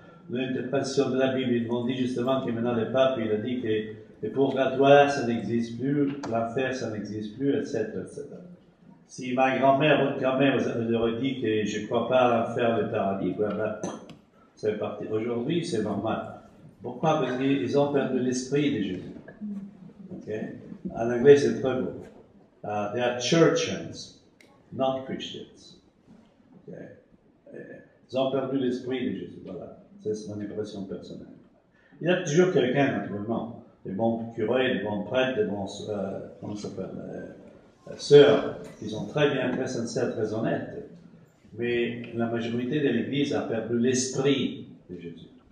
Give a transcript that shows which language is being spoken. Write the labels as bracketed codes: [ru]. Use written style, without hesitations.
[fr] L'interprétation de la Bible, ils m'ont dit justement que maintenant le pape, il a dit que le purgatoire, ça n'existe plus, l'enfer, ça n'existe plus, etc., etc. Si ma grand-mère, votre grand-mère vous aurait dit que je ne crois pas à l'enfer, le paradis, quoi, ben, c'est parti. Aujourd'hui, c'est normal. Pourquoi? Parce qu'ils ont perdu l'esprit de Jésus. Okay? En anglais, c'est très beau. [en] They are churchians, not Christians. Okay? [fr] Ils ont perdu l'esprit de Jésus. Voilà. C'est mon impression personnelle. Il y a toujours quelqu'un, naturellement. Des bons curés, des bons prêtres, des bons, comment ça s'appelle, sœurs, qui sont très bien, très sincères, très honnêtes. Mais la majorité de l'Église a perdu l'esprit de Jésus.